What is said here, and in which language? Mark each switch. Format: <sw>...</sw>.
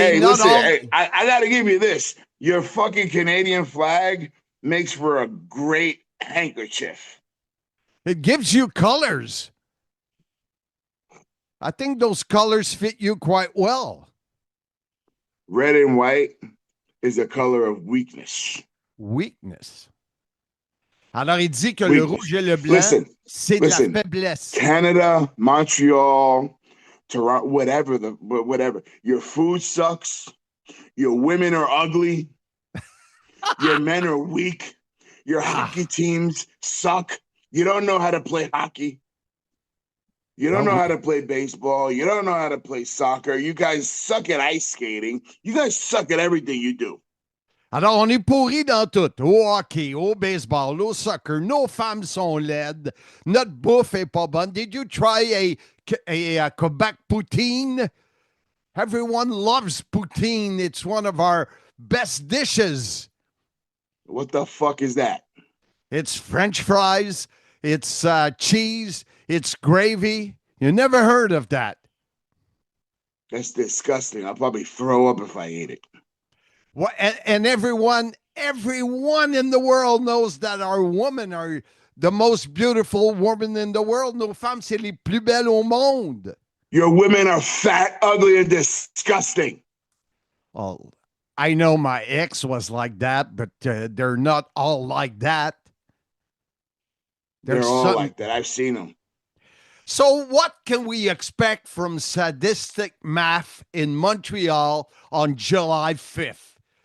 <en>hey, listen, I got to give you this. Your fucking Canadian flag makes for a great handkerchief. It gives you colors. I think those colors fit you quite well. Red and white is a color of weakness. Weakness.</en> <fr>Alors, il dit que le rouge et le blanc, c'est de la faiblesse.</fr> <en>Canada, Montreal, Toronto, whatever. Your food sucks. Your women are ugly. Your men are weak. Your hockey teams suck. You don't know how to play hockey. You don't know how to play baseball. You don't know how to play soccer. You guys suck at ice skating. You guys suck at everything you do.</en> <fr>Alors, on est pourris dans tout. Au hockey, au baseball, au soccer. Nos femmes sont laides. Notre bouffe est pas bonne.</fr> <en>Did you try a Quebec poutine? Everyone loves poutine. It's one of our best dishes. What the fuck is that? It's French fries. It's cheese. It's gravy. You never heard of that. That's disgusting. I'll probably throw up if I ate it. Well, and everyone in the world knows that our women are the most beautiful women in the world.</en> <fr>Nos femmes, c'est les plus belles au monde.</fr> <en>Your women are fat, ugly, and disgusting. Well, I know my ex was like that, but they're not all like that. They're all like that. I've seen them. So what can we expect from Sadistic Math in Montreal on July 5th?</en>